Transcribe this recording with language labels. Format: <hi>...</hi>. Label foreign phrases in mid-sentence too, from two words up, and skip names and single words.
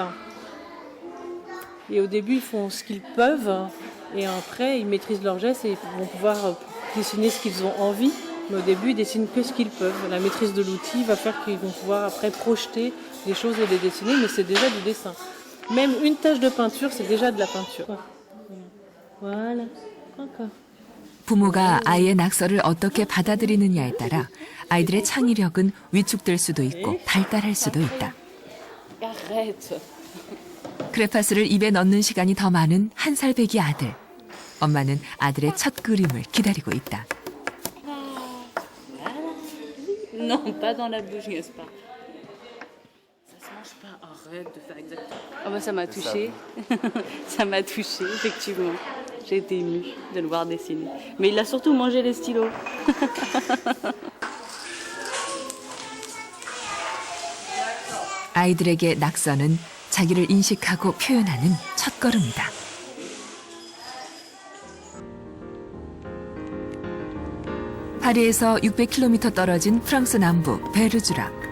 <fr>Et au début, ils font ce qu'ils peuvent, et après, ils maîtrisent leurs gestes et ils vont pouvoir dessiner ce qu'ils ont envie. Mais au début, ils dessinent que ce qu'ils peuvent. La maîtrise de l'outil va faire qu'ils vont pouvoir après projeter les choses et les dessiner, mais c'est déjà du dessin. Même une tache de peinture, c'est déjà de la peinture. Voilà, encore.</fr> <ko>부모가 아이의 낙서를 어떻게 받아들이느냐에 따라 아이들의 창의력은 위축될 수도 있고 발달할 수도 있다.</ko> <fr>Arrête.</fr> <ko>크레파스를 입에 넣는 시간이 더 많은 1살 배기 아들. 엄마는 아들의 첫 그림을 기다리고 있다.</ko> <fr>Non, pas dans la bouche, n'est-ce pas? Ça se mange pas. Arrête de faire exactement. Ah bah ça m'a touchée. Ça m'a touchée, effectivement. J'ai été émue de le voir dessiner. Mais il a surtout mangé les stylos.</fr> <ko>아이들에게 낙서는 자기를 인식하고 표현하는 첫걸음이다. 파리에서 600km 떨어진 프랑스 남부 베르주락.</ko>